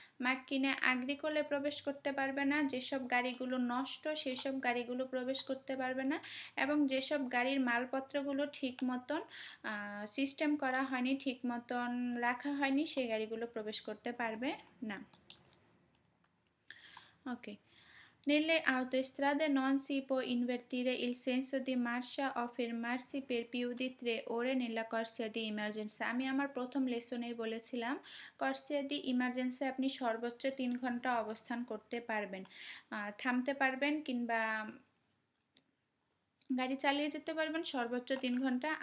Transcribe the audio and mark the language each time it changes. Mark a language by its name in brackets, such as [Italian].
[Bangla] মাক্কিনে আগ্রিকোলে প্রবেশ করতে পারবে না। যেসব গাড়িগুলো নষ্ট, সেই সব গাড়িগুলো প্রবেশ করতে পারবে না। এবং যেসব গাড়ির মালপত্রগুলো ঠিক মতন সিস্টেম করা হয়নি, ঠিক মতন রাখা হয়নি, সেই গাড়িগুলো প্রবেশ করতে পারবে না। ওকে, [Italian] Nelle autostrade non si può invertire il senso di marcia o fermarsi per più di 3 ore nella corsia di emergenza। [Bangla] আমি আমার প্রথম লেসনেই বলেছিলাম কর্সিয়া দি ইমার্জেন্সি আপনি সর্বোচ্চ 3 ঘন্টা অবস্থান করতে পারবেন, থামতে পারবেন কিংবা গাড়ি চালিয়ে যেতে পারবেন সর্বোচ্চ 3 ঘন্টা।